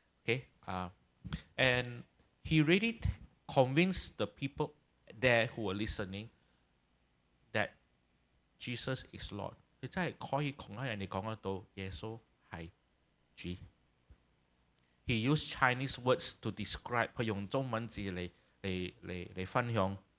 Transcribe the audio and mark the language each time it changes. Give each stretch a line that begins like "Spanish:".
English: Okay, and he really convinced the people there who were listening that Jesus is Lord。
Cantonese: 你真係可以同人哋講得到耶穌係主。
English: He used Chinese words to describe，
Cantonese: 佢用中文字嚟分享。